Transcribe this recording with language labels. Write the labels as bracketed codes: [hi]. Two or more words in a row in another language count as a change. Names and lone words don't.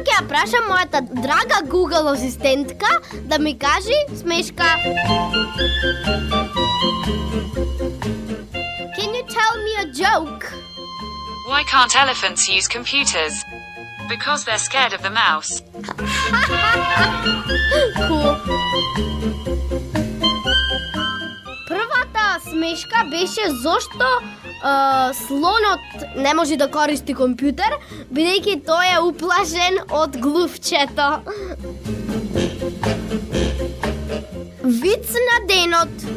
[mk] прашам мојата драга Google асистентка да ми кажи смешка. [en] Can you tell me a joke? Why can't elephants use computers? Because they're scared of the mouse. Cool. [mk] Првата смешка беше зошто слонот не може да користи компјутер, бидејќи тој е уплашен од глувчето. Виц на денот.